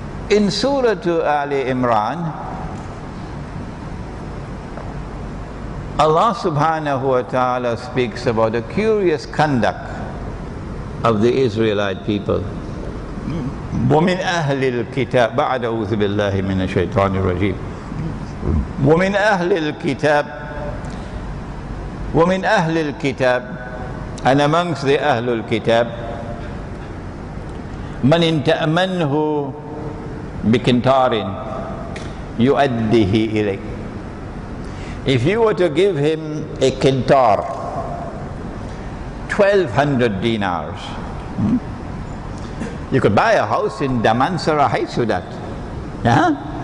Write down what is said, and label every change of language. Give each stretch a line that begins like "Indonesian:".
English: In Surah Ali Imran, Allah subhanahu wa ta'ala speaks about the curious conduct of the Israelite people.
Arabic: وَمِنْ أَهْلِ الْكِتَابِ بَعْدَ أَعُوذُ بِاللَّهِ مِنَ الشَّيْطَانِ الرَّجِيمِ وَمِنْ أَهْلِ الْكِتَابِ
English: and amongst the Ahlul Kitab
Arabic: مَنْ إِنْ تَأْمَنْهُ بِكِنْتَارٍ يُؤَدِّهِ إِلَيْكَ.
English: If you were to give him a kintar, 1,200 dinars, you could buy a house in Damansara Heights with that.